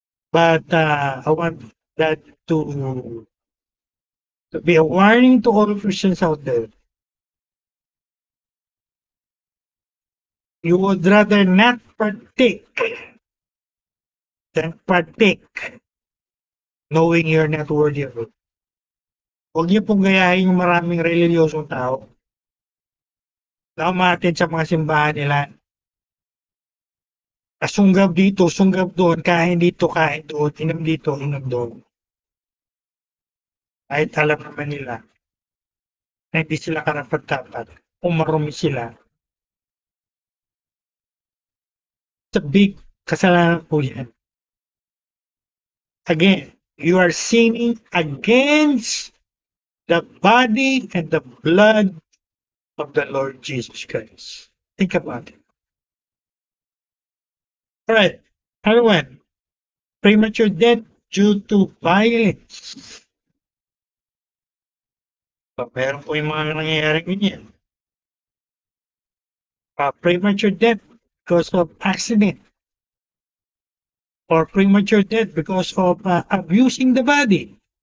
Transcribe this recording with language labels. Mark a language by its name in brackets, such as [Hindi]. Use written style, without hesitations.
[English] But I want that to be a warning to all Christians out there. You would rather not partake than partake knowing you're not worthy of it. [Filipino] Huwag niyo pong gayahin yung maraming reliyosong tao na umattend sa mga simbahan nila. Sunggab dito, sunggab doon, kain dito, kain doon, inom dito, inom doon. Kahit alam naman nila na hindi sila karapat-dapat, umarumi sila. [English] It's a big [Filipino] kasalanan po yan. [English] Again, you are sinning against the body and the blood of the Lord Jesus Christ. Think about it. All right, another one. Premature death due to violence. [Filipino] Meron po yung mga nangyayari ganyan. [English] Premature death because of accident. Or premature death because of abusing the body.